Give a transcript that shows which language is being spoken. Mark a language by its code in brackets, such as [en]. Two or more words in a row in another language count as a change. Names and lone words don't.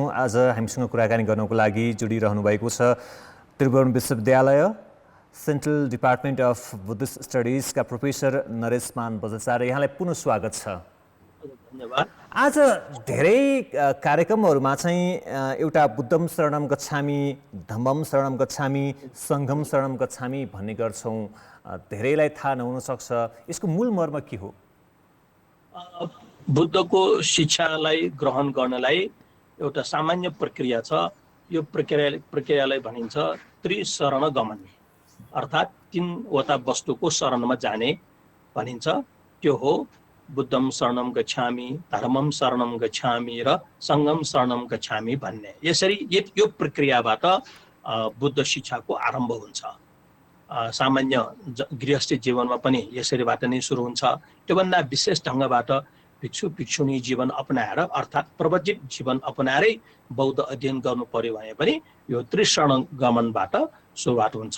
[ne] आज हामीसँग कुराकानी गर्नको लागि जोडिरहनु भएको छ त्रिभुवन विश्वविद्यालय सेन्ट्रल डिपार्टमेन्ट अफ बुद्धिस्ट स्टडिजका प्रोफेसर नरेशमान बजाचार्य। यहाँलाई पुनः स्वागत छ। धन्यवाद। आज धेरै कार्यक्रमहरूमा चाहिँ एउटा [pi] बुद्धम शरणम गच्छामि, धम्मम शरणम गच्छामि, सङ्घम शरणम गच्छामि [ne] भन्ने गर्छौँ। धेरैलाई थाहा नहुन सक्छ, यसको मूल मर्म के हो? बुद्धको शिक्षालाई ग्रहण गर्नलाई एउटा सामान्य प्रक्रिया छ। यो प्रक्रियालाई भनिन्छ त्रिशरण गमन, अर्थात् 3वटा वस्तुको शरणमा जाने भनिन्छ। त्यो हो [sa] बुद्धम शरणम गच्छामि, धर्मम शरणम गच्छामि र सङ्घम शरणम गच्छामि [ne] भन्ने। यसरी यो प्रक्रियाबाट बुद्ध शिक्षाको आरम्भ हुन्छ। सामान्य गृहस्थी जीवनमा पनि यसरीबाट नै सुरु हुन्छ। त्योभन्दा विशेष ढङ्गबाट भिक्षु भिक्षुणी जीवन अपनाएर, अर्थात् प्रवचित जीवन अपनाएरै बौद्ध अध्ययन गर्नु पर्यो भने पनि यो त्रिशरण गमनबाट सुरुवात हुन्छ।